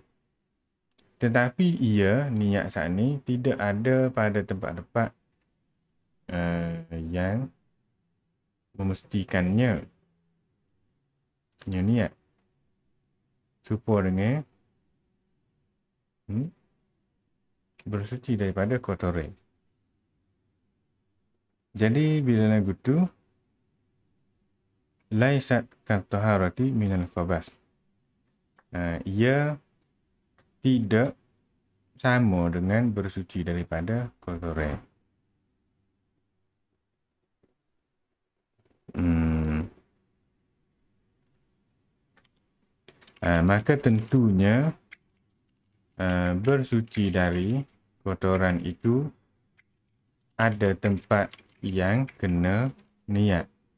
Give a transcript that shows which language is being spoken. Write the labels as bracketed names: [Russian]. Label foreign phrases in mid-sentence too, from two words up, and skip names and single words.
[Malay] Tetapi niat saat ni tidak ada pada tempat-tempat yang memestikannya punya niat serupa dengan bersuci daripada kotoran. Jadi bila lagu tu [Arabic] laisat kataharati minal khabas, [Malay] ia tidak sama dengan bersuci daripada kotoran. Maka tentunya bersuci dari kotoran itu ada tempat yang kena niat.